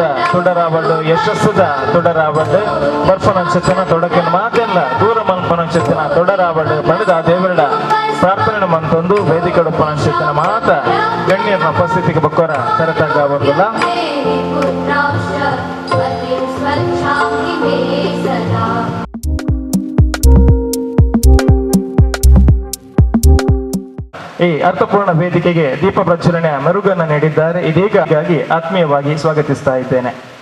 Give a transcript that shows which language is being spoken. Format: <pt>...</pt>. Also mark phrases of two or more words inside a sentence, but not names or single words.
<tcy>ತುಡರಾವಡ್ ಯಶಸ್ಸುದ ತುಡರಾವಡ್ ಬರ್ಪನಂಚಿತ್ತಿನ ತೊಡಕಿನ ಮಾತೆಲ್ಲ ದೂರ ಮಲ್ಪನಂಚಿತ್ತಿನ ತೊಡರಾವಡ್ ಬಡದ ದೇವರಡ ಪ್ರಾರ್ಥನೆ ಮಂತೊಂದು ವೇದಿಕೆ ಉಪನಂಚಿತ್ತಿನ ಮಾತ ಗಣ್ಯರ ಉಪಸ್ಥಿತಿಗೆ ಬಕ್ಕೋರ ಕರೆತಾಗ ಬಂದಿಲ್ಲ.</tcy> <kn>ಈ ಅರ್ಥಪೂರ್ಣ ವೇದಿಕೆಗೆ ದೀಪ ಪ್ರಜ್ವಲನೆಯ ಮೆರುಗನ್ನು ನೀಡಿದ್ದಾರೆ. ಇದೀಗಾಗಿ ಆತ್ಮೀಯವಾಗಿ ಸ್ವಾಗತಿಸ್ತಾ ಇದ್ದೇನೆ.</kn>